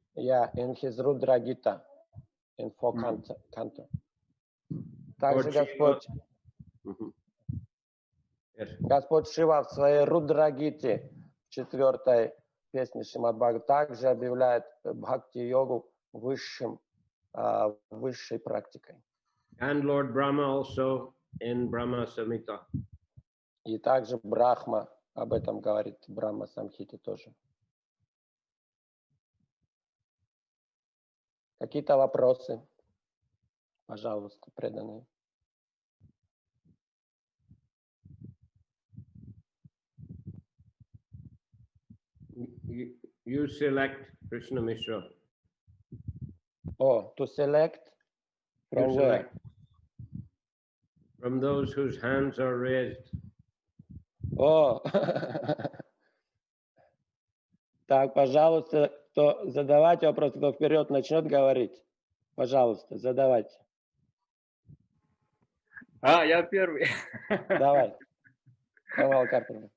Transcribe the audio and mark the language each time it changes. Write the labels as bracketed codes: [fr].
[en] Yeah, in his Rudra Gita, in 4 canto. [ru] Также Господь, [en] Yes. [ru] Господь Шива в своей Рудра-гите, 4-й песне Шримад Бхагаватам, также объявляет бхакти-йогу высшей практикой. [en] And Lord Brahma also in Brahma Samhita. [ru] И также Брахма об этом говорит, Брахма Самхите тоже. Какие-то вопросы? Пожалуйста, преданные. [en] You select Krishna Mishra. Oh, to select You from where? select from those whose hands are raised. [ru] О, так, пожалуйста, кто задавайте вопрос, кто вперед начнет говорить. Пожалуйста, задавайте. Я первый. Давай. Камал Карпов.